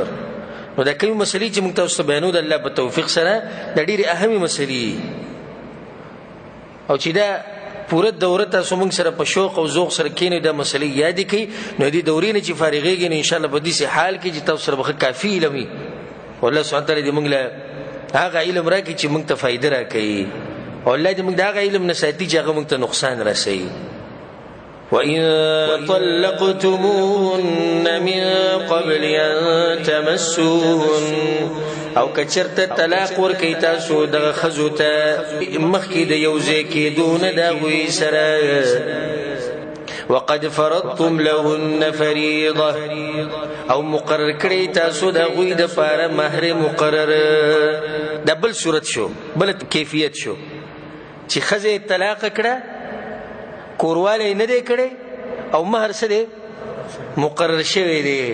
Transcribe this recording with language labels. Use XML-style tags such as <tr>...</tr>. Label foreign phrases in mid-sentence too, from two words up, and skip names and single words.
<ps>نو دا کومې مسلې چې موږ تاسو ته بیانو د الله په توفیق سره دا ډېرې اهمې مسلې او چې دا پوره دوره تاسو موږ سره په شوق او ذوق سره کښېنئ، دا مسلې یادې کړئ، نو دې دورې نه چې فارغېږئ نو</ps> <ar>انشاءالله</ar> <ps>په داسې حال کې چې تاسو سره به ښه کافي علم وي.</ps> <ar>والله سبحانه تعالی</ar> <ps>دې موږ له هغه علم راکړي چې موږ ته فایده راکوي او الله دې موږ د هغه علم نه ساتي چې هغه موږ ته نقصان رسوي.</ps> <ar>وَإِن طَلَّقْتُمُوهُنَّ مِن قَبْلِ أَن تَمَسُّوهُنَّ،</ar> <ps>او کچرته طلاق ورکړئ تاسو دغه ښځو ته مخکې د یو ځای کېدو نه د هغوی سره.</ps> <ar>وقد فرضتم لهن فریضه،</ar> <ps>او مقرر کړئ تاسو د هغوی دپاره مهر مقرر. دا بل صورت شو، بل کیفیت شو چې ښځه طلاق کړه، کوروالی نه دی کړی او مهر څه دی مقرر شوی دی.</ps>